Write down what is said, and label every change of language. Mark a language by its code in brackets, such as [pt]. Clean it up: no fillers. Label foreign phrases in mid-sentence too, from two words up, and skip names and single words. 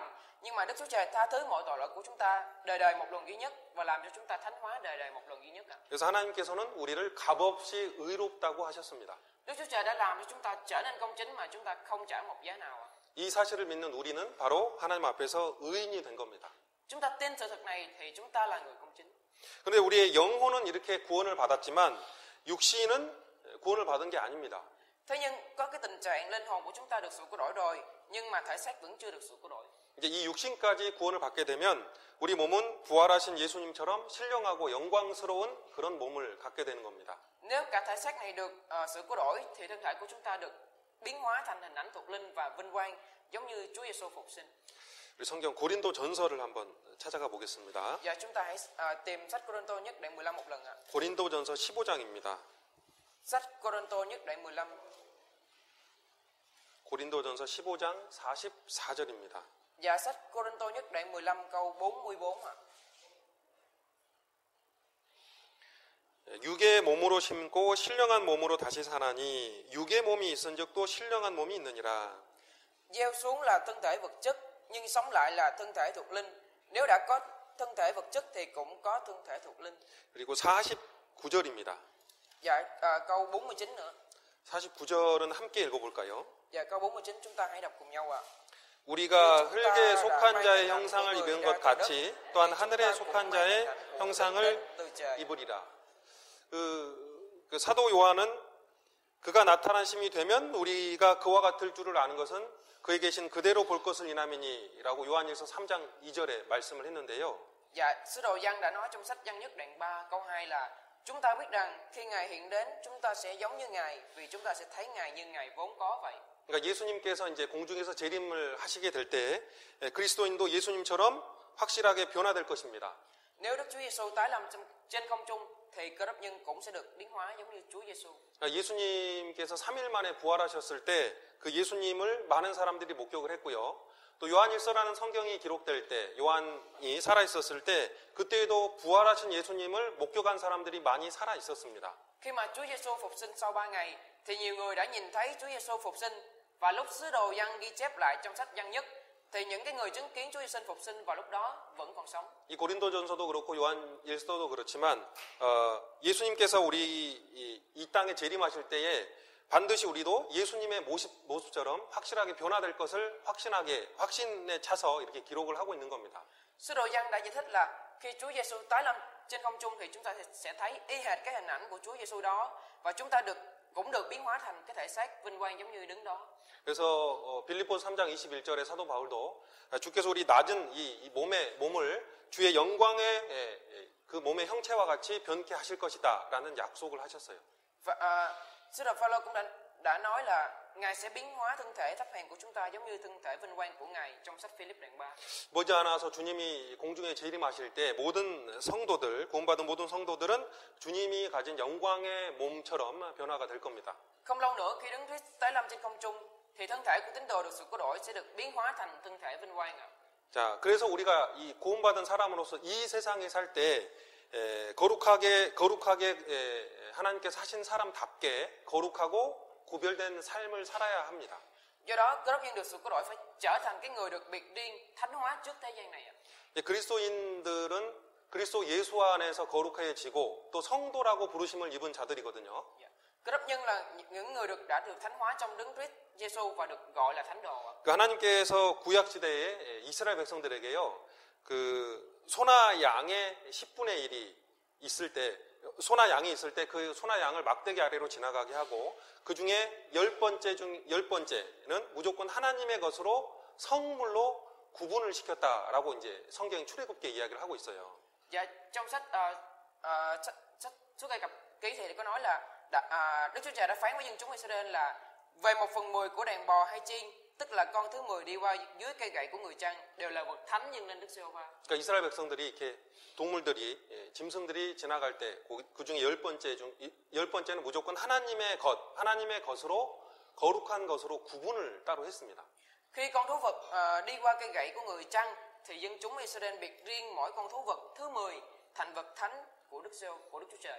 [vi] Nhưng mà Đức Chúa Trời tha thứ mọi tội lỗi của chúng ta đời đời một lần duy nhất và làm cho chúng ta thánh hóa đời đời một lần duy nhất. [ko] 그래서 하나님께서는 우리를 값없이 의롭다고 하셨습니다. [vi] Đức Chúa Trời đã làm cho chúng ta trở nên công chính mà chúng ta không trả một giá nào. [ko] 이 사실을 믿는 우리는 바로 하나님 앞에서 의인이 된 겁니다. [vi] Chúng ta tin sự thật này thì chúng ta là người công chính. [ko] 그런데 우리의 영혼은 이렇게 구원을 받았지만 육신은 구원을 받은 게 아닙니다. [vi] Thế nhưng có cái tình trạng linh hồn của chúng ta được sự cứu rỗi rồi, nhưng mà thể xác vẫn chưa được sự cứu rỗi. [ko] 이제 이 육신까지 구원을 받게 되면 우리 몸은 부활하신 예수님처럼 신령하고 영광스러운 그런 몸을 갖게 되는 겁니다. [vi] Nếu cả thể xác này được sự cứu rỗi thì thân thể của chúng ta được biến hóa thành hình ảnh thuộc linh và vinh quang giống như Chúa Giêsu phục sinh. [ko] 우리 성경 고린도 전서를 한번 찾아가 보겠습니다. [vi] Giờ chúng ta hãy tìm sách Cô-rinh-tô nhất đoạn 15 một lần ạ. [ko] 고린도전서 15장입니다. [vi] Sách Cô-rinh-tô nhất đoạn 15. [ko] 고린도전서 15장 44절입니다. [vi] Và sách Cô-rinh-tô nhất đoạn 15 câu 44 ạ. [ko] 육의 몸으로 심고 신령한 몸으로 다시 사나니 육의 몸이 있은즉 또 신령한 몸이 있느니라. [vi] Gieo xuống là thân thể vật chất, nhưng sống lại là thân thể thuộc linh. Nếu đã có thân thể vật chất thì cũng có thân thể thuộc linh. [ko] 그리고 49절입니다. [vi] Dạ câu 49 nữa. [ko] 49절은 함께 읽어볼까요? [vi] Dạ câu 49 chúng ta hãy đọc cùng nhau ạ. [ko] 우리가 흙에 속한 자의 형상을 입은 것 같이 또한 하늘에 속한 자의 형상을 입으리라. 그 사도 요한은 그가 나타나심이 되면 우리가 그와 같을 줄을 아는 것은 그에 계신 그대로 볼 것을 인함이니라고 요한일서 3장 2절에 말씀을 했는데요. [vi] Dạ, sứ đồ Giăng đã nói trong sách Giăng nhất đoạn 3 câu 2 là chúng ta biết rằng khi Ngài hiện đến chúng ta sẽ giống như Ngài vì chúng ta sẽ thấy Ngài như Ngài vốn có vậy. [ko] 그러니까 예수님께서 이제 공중에서 재림을 하시게 될 때 그리스도인도 예수님처럼 확실하게 변화될 것입니다. [vi] Nếu Đức Chúa Giêsu tái lâm trên không trung thì Cơ Đốc nhân cũng sẽ được biến hóa giống như Chúa Giêsu. [ko] 예수님께서 3일 만에 부활하셨을 때 그 예수님을 많은 사람들이 목격을 했고요. 또 요한일서라는 성경이 기록될 때 요한이 살아 있었을 때 그때에도 부활하신 예수님을 목격한 사람들이 많이 살아 있었습니다. [vi] Khi mà Chúa Giêsu phục sinh sau 3 ngày thì nhiều người đã nhìn thấy Chúa Giêsu phục sinh và lúc sứ đồ Giăng ghi chép lại trong sách Giăng nhất thì những cái người chứng kiến Chúa Giêsu phục sinh vào lúc đó vẫn còn sống. [ko] 이 고린도전서도 그렇고 요한일서도 그렇지만 예수님께서 우리 이 땅에 재림하실 때에 반드시 우리도 예수님의 모습처럼 확실하게 변화될 것을 확신에 차서 이렇게 기록을 하고 있는 겁니다. [vi] Sứ đồ Giăng đã giải thích là khi Chúa Giêsu tái lâm trên không trung thì chúng ta sẽ thấy y hệt cái hình ảnh của Chúa Giêsu đó và chúng ta cũng được biến hóa thành cái thể xác vinh quang giống như đứng đó. [ko] 그래서 빌립보서 3장 21절에 사도 바울도 주께서 우리 낮은 이 몸을 주의 영광의 그 몸의 형체와 같이 변케 하실 것이다라는 약속을 하셨어요. [vi] Và sứ đồ Phaolô cũng đã nói là Ngài sẽ biến hóa thân thể thấp hèn của chúng ta giống như thân thể vinh quang của Ngài trong sách Philip đoạn 3. [ko] 머지않아서 주님이 공중에 재림하실 때 모든 성도들, 구원받은 모든 성도들은 주님이 가진 영광의 몸처럼 변화가 될 겁니다. [vi] Không lâu nữa khi Đấng Christ tái lâm trên không trung thì thân thể của tín đồ được sự cứu rỗi sẽ được biến hóa thành thân thể vinh quang ạ. [ko] 자, 그래서 우리가 이 구원받은 사람으로서 이 세상에 살 때 거룩하게 하나님께서 하신 사람답게 거룩하고 구별된 삶을 살아야 합니다. [vi] Do đó, Cơ Đốc nhân được sự cứu rỗi phải trở thành cái người được biệt riêng, thánh hóa trước thế gian này ạ. [ko] 그리스도인들은 그리스도 예수 안에서 거룩해지고 또 성도라고 부르심을 입은 자들이거든요. [vi] Cơ Đốc nhân là những người đã được thánh hóa trong Đấng Christ Giêsu và được gọi là thánh đồ. [ko] 그 하나님께서 구약 시대에 이스라엘 백성들에게요, 그 소나 양의 10분의 1이 있을 때, 소나 양이 있을 때 그 소나 양을 막대기 아래로 지나가게 하고 그 중에 10번째는 무조건 하나님의 것으로 성물로 구분을 시켰다라고 이제 성경이 출애굽기에 이야기를 하고 있어요. [vi] Và trong sách Xuất Ai Cập ký thì có nói là Đức Chúa Trời đã phán với dân chúng Israel là về 1/10 của đàn bò hay chiên, tức là con thứ 10 đi qua dưới cây gậy của người chăn đều là vật thánh dâng lên Đức Giê-hô-va. [ko] 그러니까 이스라엘 백성들이 이렇게 동물들이 짐승들이 지나갈 때 그 중에 10번째는 무조건 하나님의 것으로 거룩한 것으로 구분을 따로 했습니다. [vi] Khi con thú vật đi qua cây gậy của người chăn thì dân chúng Israel biệt riêng mỗi con thú vật thứ 10 thành vật thánh của Đức Chúa Trời.